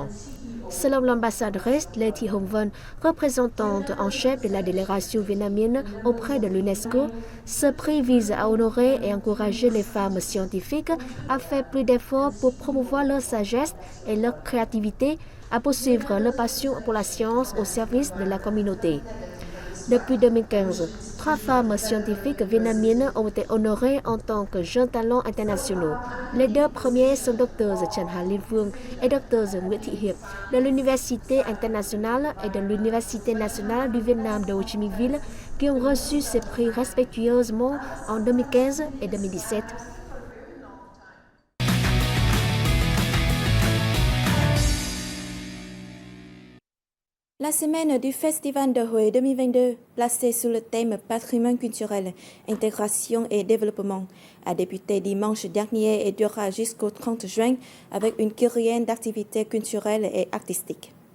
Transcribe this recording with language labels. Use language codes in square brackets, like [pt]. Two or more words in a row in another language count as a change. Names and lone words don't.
[fr] Selon l'ambassadrice Lê Thị Hồng Vân, représentante en chef de la délégation vietnamienne auprès de l'UNESCO, ce prix vise à honorer et encourager les femmes scientifiques à faire plus d'efforts pour promouvoir leur sagesse et leur créativité, à poursuivre leur passion pour la science au service de la communauté. Depuis 2015, 3 femmes scientifiques vietnamiennes ont été honorées en tant que jeunes talents internationaux. Les 2 premiers sont Dr Trần Hà Liên Phương et Dr Nguyễn Thị Hiệp de l'Université internationale et de l'Université nationale du Vietnam de Ho Chi Minh Ville qui ont reçu ces prix respectueusement en 2015 et 2017. La semaine du Festival de Huế 2022, placée sous le thème Patrimoine culturel, intégration et développement, a débuté dimanche dernier et durera jusqu'au 30 juin avec une kyrielle d'activités culturelles et artistiques.